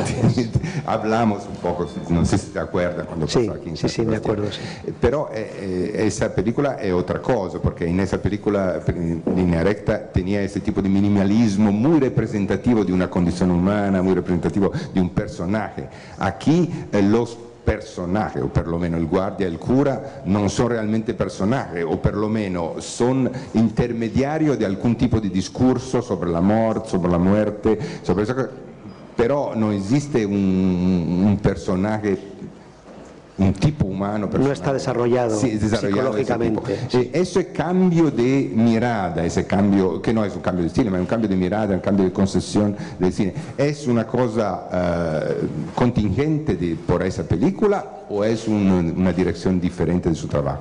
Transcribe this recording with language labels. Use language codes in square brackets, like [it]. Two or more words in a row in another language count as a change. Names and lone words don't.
[es] Hablamos un poco, no sé si te acuerdas cuando pasó aquí. Sí, me acuerdo. Sí. Pero esa película es otra cosa, porque en esa película, Línea recta, tenía ese tipo de minimalismo muy representativo de una condición humana, muy representativo de un personaje. Aquí los personajes, [it] o perlomeno il guardia e il cura, non sono realmente personajes, o perlomeno sono intermediario di alcun tipo di discorso [es] sobre la muerte, sobre eso, [it] però non esiste un personaje, [es] un tipo humano. No está desarrollado, psicológicamente. Sí. Ese cambio de mirada, ese cambio, que no es un cambio de estilo, ma es un cambio de mirada, un cambio de concesión del cine, ¿es una cosa contingente por esa película o es una dirección diferente de su trabajo?